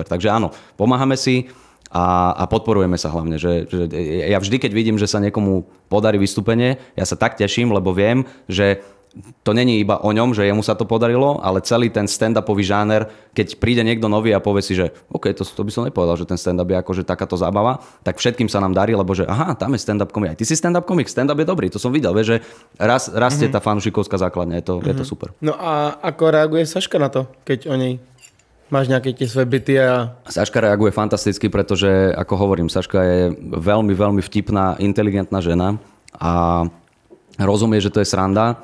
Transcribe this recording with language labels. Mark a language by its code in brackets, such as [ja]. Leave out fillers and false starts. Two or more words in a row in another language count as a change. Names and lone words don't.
[sk] Takže áno, pomáhame si a podporujeme sa hlavne. Že ja vždy, keď vidím, že sa niekomu podarí vystúpenie, ja sa tak teším, lebo viem, že to není iba o ňom, že jemu sa to podarilo, ale celý ten stand-upový žáner, keď príde niekto nový a povie si, že OK, to by som nepovedal, že ten stand-up je akože takáto zábava, tak všetkým sa nám darí, lebo že aha, tam je stand-up komik. Aj ty si stand-up komik, stand-up je dobrý, to som videl, vieš, že rastie tá fanúšikovská základňa, je to super. No a ako reaguje Saška na to, keď o nej máš nejaké tie svoje byty a... Saška reaguje fantasticky, pretože, ako hovorím, Saška je veľmi, veľmi vtipná, inteligentná žena a rozumie, že to je sranda.